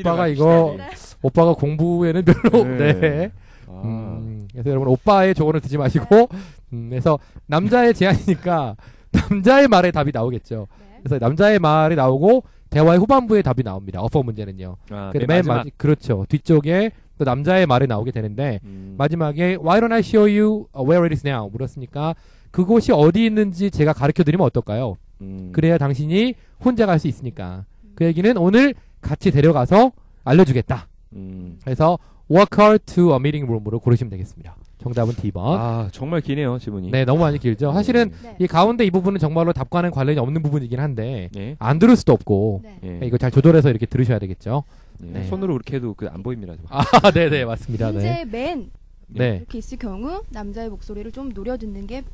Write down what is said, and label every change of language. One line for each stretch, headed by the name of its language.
Korean: 오빠가 갑시다. 이거, 네. 오빠가 공부에는 별로, 네. 네. 아. 그래서 여러분, 오빠의 조언을 듣지 마시고, 그래서 남자의 제안이니까, 남자의 말에 답이 나오겠죠. 네. 그래서 남자의 말이 나오고, 대화의 후반부에 답이 나옵니다. 어퍼 문제는요. 맨 맨 마지막. 그렇죠. 뒤쪽에 또 남자의 말이 나오게 되는데, 마지막에
English: Why don't I show you where it is now?
Korean: 물었으니까 그곳이 어디 있는지 제가 가르쳐드리면 어떨까요? 그래야 당신이 혼자 갈 수 있으니까. 그 얘기는 오늘 같이 데려가서 알려주겠다.
English: 그래서 walk her to a meeting room
Korean: 으로 고르시면 되겠습니다. 정답은 D번. 정말 기네요, 지문이. 네, 너무 많이 길죠. 사실은 네. 이 가운데 이 부분은 정말로 답과는 관련이 없는 부분이긴 한데 네. 안 들을 수도 없고 네. 예. 이거 잘 조절해서 이렇게 들으셔야 되겠죠. 예. 네. 손으로 그렇게 해도 안 보입니다. 지금. 네네, 맞습니다. 네. 문제 맨 네. 이렇게 있을 경우 남자의 목소리를 좀 노려 듣는 게